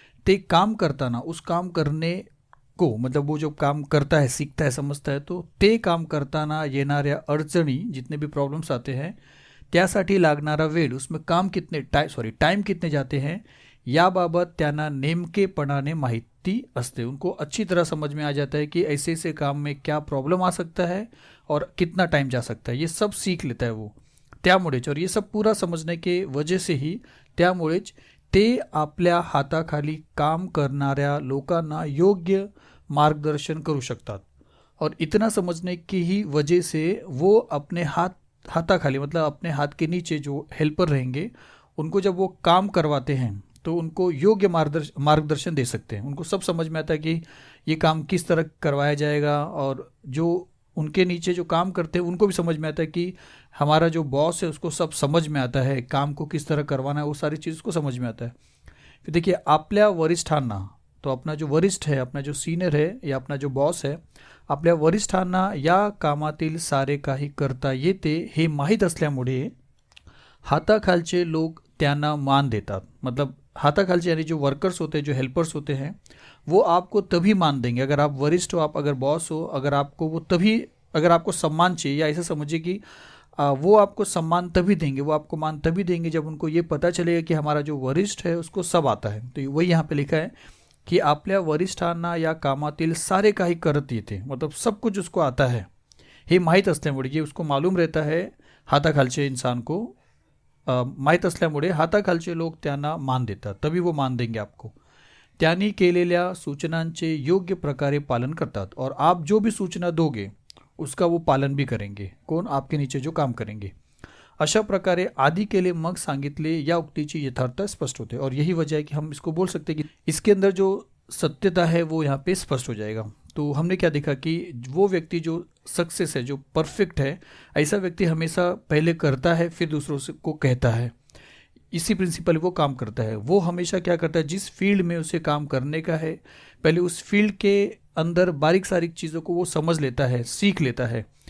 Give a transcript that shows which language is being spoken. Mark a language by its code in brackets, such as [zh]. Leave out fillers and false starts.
[mr] ते काम करताना, [hi] उस काम करने को, मतलब वो जो काम करता है, सीखता है, समझता है, तो [mr] ते काम करताना येणाऱ्या अडचणी, [hi] जितने भी प्रॉब्लम्स आते हैं, [mr] त्यासाठी लागणारा वेळ, [hi] उसमें टाइम कितने जाते हैं, [mr] याबाबत त्यांना नेमकेपणाने माहिती असते। [hi] उनको अच्छी तरह समझ में आ जाता है कि ऐसे ऐसे काम में क्या प्रॉब्लम आ सकता है और कितना टाइम जा सकता है, ये सब सीख लेता है वो। [mr] त्यामुळेच, [hi] और ये सब पूरा समझने के वजह से ही, [mr] त्यामुळेच ते आपल्या हाताखाली काम करणाऱ्या लोकांना योग्य मार्गदर्शन करू शकतात। [hi] और इतना समझने की ही वजह से वो अपने हाथाखाली, मतलब अपने हाथ के नीचे जो हेल्पर रहेंगे, उनको जब वो काम करवाते हैं तो उनको योग्य मार्गदर्शन दे सकते हैं। उनको सब समझ में आता है कि ये काम किस तरह करवाया जाएगा, और जो उनके नीचे जो काम करते हैं उनको भी समझ में आता है कि हमारा जो बॉस है उसको सब समझ में आता है, काम को किस तरह करवाना है, वो सारी चीज़ उसको समझ में आता है। फिर देखिए, [mr] आपल्या वरिष्ठांना, [hi] तो अपना जो वरिष्ठ है, अपना जो सीनियर है या अपना जो बॉस है, [mr] आपल्या वरिष्ठांना या कामातील सारे काही करता येते हे माहीत असल्यामुळे हाताखालचे लोक त्यांना मान देतात। [hi] मतलब हाथाखालचे यानी जो वर्कर्स होते हैं, जो हेल्पर्स होते हैं, वो आपको तभी मान देंगे, अगर आप वरिष्ठ हो, आप अगर बॉस हो, अगर आपको वो तभी, अगर आपको सम्मान चाहिए, या ऐसा समझिए कि वो आपको सम्मान तभी देंगे, वो आपको मान तभी देंगे जब उनको ये पता चलेगा कि हमारा जो वरिष्ठ है उसको सब आता है। तो वही यहाँ पे लिखा है कि [mr] आपल्या वरिष्ठांना या कामातील सारे काही करत येते, [hi] मतलब सब कुछ उसको आता है, [mr] हे माहीत असल्यामुळे, [hi] ये उसको मालूम रहता है, हाथाखालचे इंसान को [mr] माहीत असल्यामुळे हाताखालचे लोक त्यांना मान देतात, [hi] तभी वो मान देंगे आपको। [mr] त्यांनी केलेल्या सूचनांचे योग्य प्रकारे पालन करतात, [hi] और आप जो भी सूचना दोगे उसका वो पालन भी करेंगे। कौन? आपके नीचे जो काम करेंगे। [mr] अशा प्रकारे आधी केले मग सांगितले या उक्तीची यथार्थता स्पष्ट होते। [hi] और यही वजह है कि हम इसको बोल सकते हैं कि इसके अंदर जो सत्यता है वो यहाँ पे स्पष्ट हो जाएगा। तो हमने क्या देखा कि वो व्यक्ति जो सक्सेस है, जो परफेक्ट है, ऐसा व्यक्ति हमेशा पहले करता है फिर दूसरों से को कहता है, इसी प्रिंसिपल वो काम करता है। वो हमेशा क्या करता है, जिस फील्ड में उसे काम करने का है, पहले उस फील्ड के अंदर बारीक सारीक चीज़ों को वो समझ लेता है, सीख लेता है,